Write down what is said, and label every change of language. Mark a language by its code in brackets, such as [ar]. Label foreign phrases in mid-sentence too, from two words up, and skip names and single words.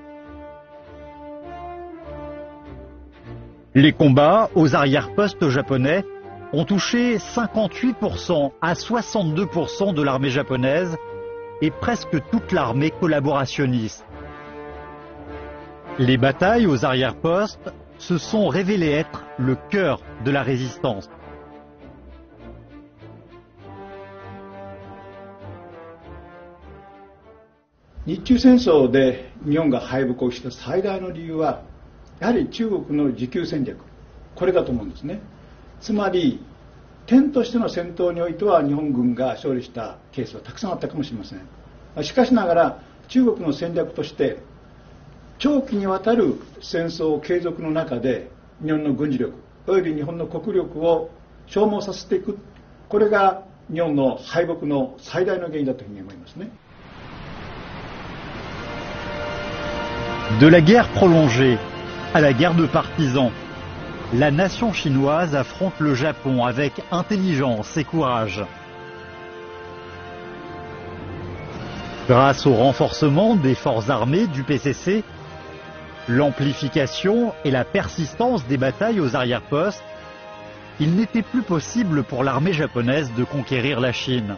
[fr] Les combats aux arrière-postes japonais ont touché 58% à 62% de l'armée japonaise et presque toute l'armée collaborationniste. Les batailles aux arrière-postes se sont révélées être le cœur de la résistance. [ja] 日中戦争で日本が敗北をした最大の理由はやはり中国の持久戦略、これだと思うんですね。つまり点としての戦闘においては日本軍が勝利したケースはたくさんあったかもしれません。しかしながら中国の戦略として長期にわたる戦争継続の中で日本の軍事力および日本の国力を消耗させていく、これが日本の敗北の最大の原因だというふうに思いますね。 [fr] De la guerre prolongée à la guerre de partisans, la nation chinoise affronte le Japon avec intelligence et courage. Grâce au renforcement des forces armées du PCC, l'amplification et la persistance des batailles aux arrière-postes, il n'était plus possible pour l'armée japonaise de conquérir la Chine.